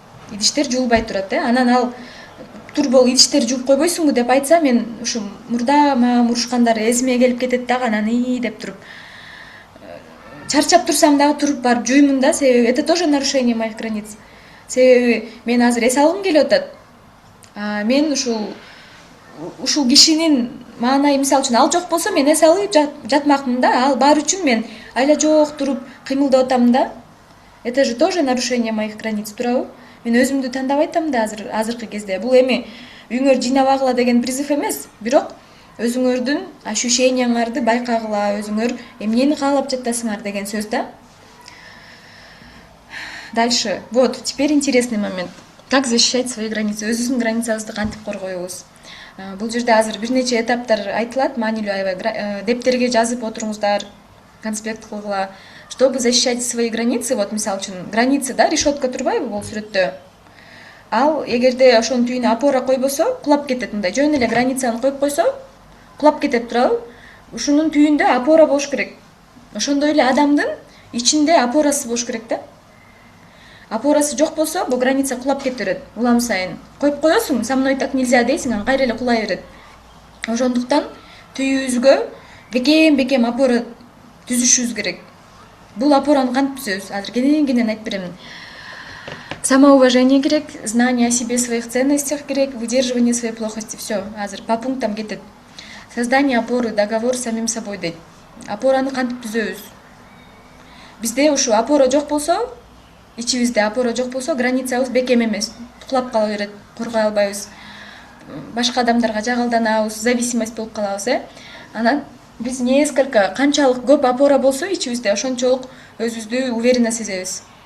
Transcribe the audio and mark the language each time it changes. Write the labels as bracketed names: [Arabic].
[Kyrgyz] Идиштер жуулбай турат, анан ал турбол идиштер жууп койбойсуңбу деп айтса, мен ушу мурда мага урушкандар эсиме келип кетет дагы, анан деп туруп чарчап турсам дагы туруп барып жуймун да, себеби [Russian] это тоже нарушение моих границ. [Kyrgyz] Себеби мен азыр эс алгым келип атат. Мен ушул кишинин маанайы, мисалы үчүн ал жок болсо мен эс алып жатмакмын да, ал бар үчүн мен айла жок туруп кыймылдап атам да. [Russian] Это же тоже нарушение моих границ, [Kyrgyz] туурабы? Мен өзүмдү тандабай атам да азыркы кезде. Бул эми үйүңөр жыйнабагыла деген призыв эмес, бирок өзүңөрдүн ощущенияңарды байкагыла, өзүңөр эмнени каалап жатасыңар деген сөз да. [Russian] Дальше. Вот, теперь интересный момент. Как защищать свои границы? [Kyrgyz] Өзүбүздүн границабызды кантип коргойбуз? Бул жерде азыр бир нече этаптар айтылат, маанилүү аябай. Дептерге жазып отуруңуздар, конспект кылгыла. [Russian] Чтобы защищать свои границы, вот [Kyrgyz] мисалы үчүн [Russian] границы, да, решетка турбайбы бул сүрөттө? [Kyrgyz] Ал эгерде ошонун түйүнө опора койбосо, кулап кетет. Мындай жөн эле границаны коюп койсо, кулап кетет, туурабы? Ушунун түйүндө опора болуш керек. Ошондой эле адамдын ичинде опорасы болуш керек да. Опорасы жок болсо, бул граница кулап кете берет. Улам сайын коюп коесуң, [Russian] со мной так нельзя [Kyrgyz] дейсиң, анан кайра эле кулай берет. Ошондуктан түйүүбүзгө бекем опора түзүшүбүз керек. Бул опораны кантип түзөбүз? Азыр кенен айтып беремин. [Russian] Самоуважение керек, знание о себе, своих ценностях керек, выдерживание своей плохости. Все, азыр по пунктам кетет. Создание опоры, договор с самим собой дейт. [Kyrgyz] Опораны кантип түзөбүз? Бизде ушу опора жок болсо, ичибизде опора жок болсо, границабыз бекем эмес, кулап кала берет, коргой албайбыз. Башка адамдарга жагалданабыз, зависимость болуп калабыз, Анан биз канчалык көп опора болсо ичибизде, ошончолук өзүбүздү уверенно сезебиз.